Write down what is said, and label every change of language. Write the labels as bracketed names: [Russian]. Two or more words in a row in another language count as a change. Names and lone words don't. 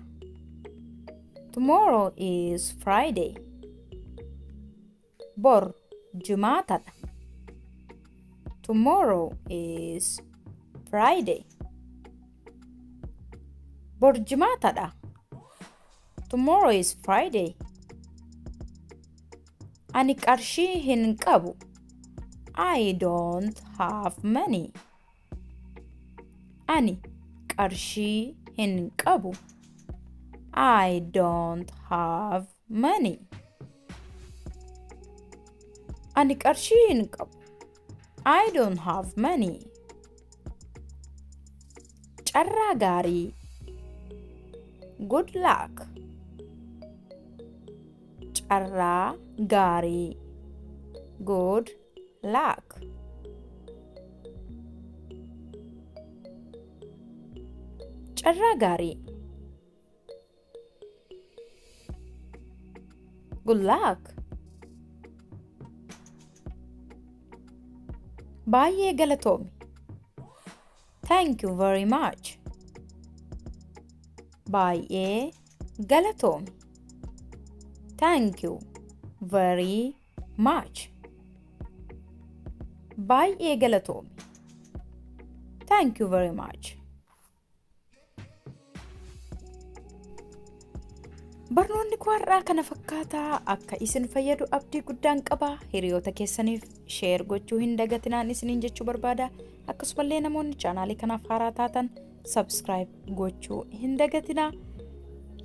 [English] Tomorrow is Friday. [Oromo] Bor Jumaatadha. [English] Tomorrow is Friday. [Oromo] Bor Jumaatadha. [English] Tomorrow is Friday. [Oromo] Ani qarshii hin qabu. [English] I don't have money. [Oromo] Ani qarshii hin qabu. [English] I don't have money. [Oromo] Ani qarshii hin qabu. [English] I don't have money. [Oromo] Carraa gaarii. [English] Good luck. [Oromo] Carraa gaarii. [English] Good luck. [Oromo] Carraa gaarii. [English] Good luck. [Oromo] Baay'ee galatoomi. [English] Thank you very much. [Oromo] Baay'ee galatoomi. [English] Thank you very much. [Oromo] Baay'ee galatoomi. [English] Thank you very much. [Oromo] Barnoonni har'aa kana fakkaataa akka isin fayyadu abdii guddaan qaba. Hiriyoota keessaniif share gochuu hin dagatinaan isiniin jechuu barbaada. Akkasumallee namoonni chaanaalii kanaaf haaraa taatan subscribe gochuu hin dagatinaa.